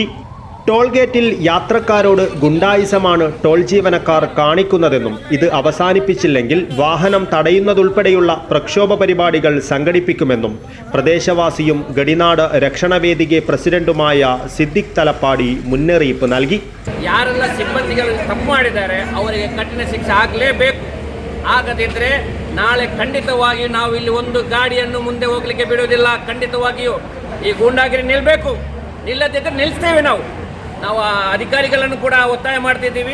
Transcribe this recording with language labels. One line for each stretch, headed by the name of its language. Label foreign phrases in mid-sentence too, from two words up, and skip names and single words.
Malayalam: ടോൾ ഗേറ്റിൽ യാത്രക്കാരോട് ഗുണ്ടായിസമാണ് ടോൾ ജീവനക്കാർ കാണിക്കുന്നതെന്നും ഇത് അവസാനിപ്പിച്ചില്ലെങ്കിൽ വാഹനം തടയുന്നതുൾപ്പെടെയുള്ള പ്രക്ഷോഭ പരിപാടികൾ സംഘടിപ്പിക്കുമെന്നും പ്രദേശവാസിയും ഗടിനാട് രക്ഷണവേദിക പ്രസിഡന്റുമായ സിദ്ദിഖ് തലപ്പാടി മുന്നറിയിപ്പ് നൽകി.
Kannada: ಯಾರೆಲ್ಲ ಸಿಬ್ಬಂದಿಗಳು ತಪ್ಪು ಮಾಡಿದ್ದಾರೆ ಅವರಿಗೆ ಕಠಿಣ ಶಿಕ್ಷೆ ಆಗಲೇಬೇಕು. ಆಗದಿದ್ದರೆ ನಾಳೆ ಖಂಡಿತವಾಗಿಯೂ ನಾವು ಇಲ್ಲಿ ಒಂದು ಗಾಡಿಯನ್ನು ಮುಂದೆ ಹೋಗಲಿಕ್ಕೆ ಬಿಡುವುದಿಲ್ಲ. ಖಂಡಿತವಾಗಿಯೂ ಈ ಗೂಂಡಾಗಿರಿ ನಿಲ್ಲಬೇಕು. ನಿಲ್ಲದಿದ್ದರೆ ನಿಲ್ಲಿಸ್ತೇವೆ. ನಾವು ಅಧಿಕಾರಿಗಳನ್ನು ಕೂಡ ಒತ್ತಾಯ ಮಾಡ್ತಿದ್ದೀವಿ.